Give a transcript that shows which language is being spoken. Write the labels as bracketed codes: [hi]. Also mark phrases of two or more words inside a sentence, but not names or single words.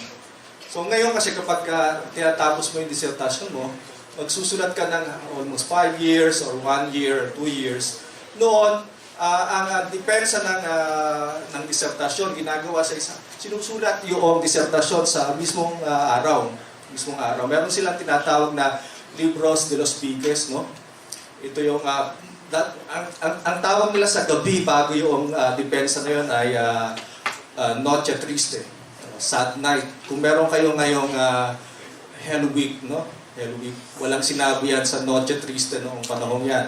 [tl] So ngayon kasi kapag tinatapos mo yung disertasyon mo, magsusulat ka ng [en] almost 5 years or 1 year, 2 years. [tl] Noon, ang depensa ng disertasyon ginagawa sa isang sinusulat yung disertasyon sa mismong araw. Meron silang tinatawag na [es] libros de los piques, [tl] no? Ito yung ang tawag nila sa gabi bago yung depensa na yun ay [es] Noche Triste, [en] sad night. [tl] Kung meron kayo ngayong [en] Hell Week, [tl] no? [en] Hell Week. [tl] Walang sinabi yan sa [es] Noche Triste [tl] noong panahon yan.